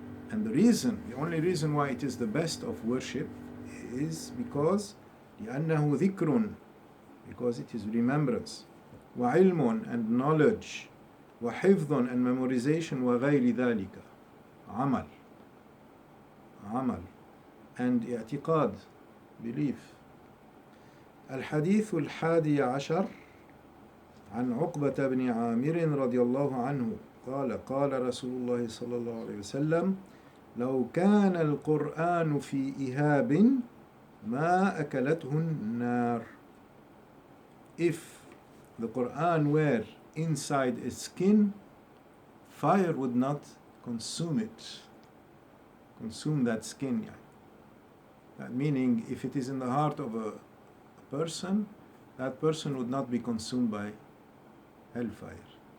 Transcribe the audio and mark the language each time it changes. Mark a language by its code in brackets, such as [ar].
[en] And the only reason why it is the best of worship is because [ar] لِأَنَّهُ ذِكْرٌ, [en] because it is remembrance, [ar] وَعِلْمٌ, [en] and knowledge, [ar] وَحِفْظٌ, [en] and memorization, [ar] وَغَيْرِ ذَلِكَ, عمل, [en] and [ar] اعتقاد, [en] belief. [ar] الحديث الحادي عشر عن عقبة بن عامر رضي الله عنه قال قال رسول الله صلى الله عليه وسلم لو كان القرآن في إهاب ما أكلته النار. [en] If the Quran were inside a skin, fire would not consume that skin. That meaning, if it is in the heart of a person, that person would not be consumed by hellfire.